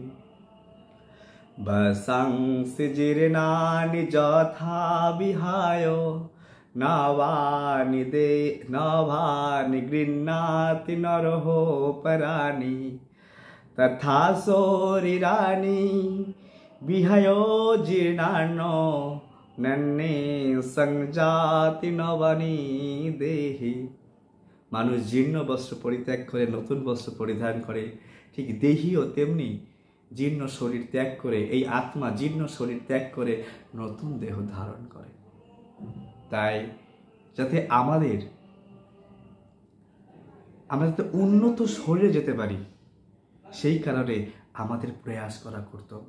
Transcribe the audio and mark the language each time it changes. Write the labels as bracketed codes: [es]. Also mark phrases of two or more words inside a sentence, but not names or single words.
[sa] বাসাংসি জীর্ণানি যথা বিহায় নবানি গৃহ্ণাতি নরোহ পরাণি তথা শরীরানি বিহায় জীর্ণান নৈনি সংজাতি নবানি দেহি। [bn] মানুষ জীর্ণ বস্ত্র পরিত্যাগ করে নতুন বস্ত্র পরিধান করে, ঠিক দেহিও তেমনি জীর্ণ শরীর ত্যাগ করে, এই আত্মা জীর্ণ শরীর ত্যাগ করে নতুন দেহ ধারণ করে। তাই যাতে আমরা যাতে উন্নত শরীরে যেতে পারি, সেই কারণে আমাদের প্রয়াস করা কর্তব্য।